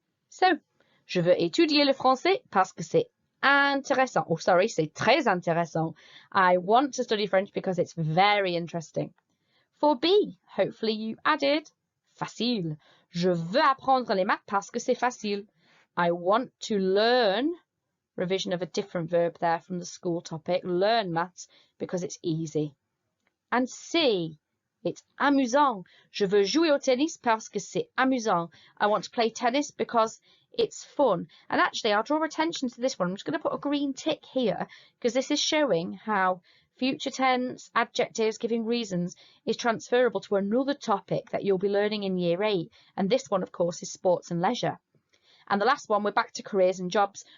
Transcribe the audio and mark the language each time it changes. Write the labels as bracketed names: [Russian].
[French] So, je veux étudier le français parce que c'est intéressant. [English] Oh, sorry, [French] c'est très intéressant. [English] I want to study French because it's very interesting. For B, hopefully you added facile. [French] Je veux apprendre les maths parce que c'est facile. [English] I want to learn, revision of a different verb there from the school topic, learn maths because it's easy. And C, It's amusant. [French] Je veux jouer au tennis parce que c'est amusant. [English] I want to play tennis because it's fun. And actually, I'll draw attention to this one. I'm just going to put a green tick here because this is showing how future tense, adjectives, giving reasons is transferable to another topic that you'll be learning in year 8. And this one, of course, is sports and leisure. And the last one, we're back to careers and jobs.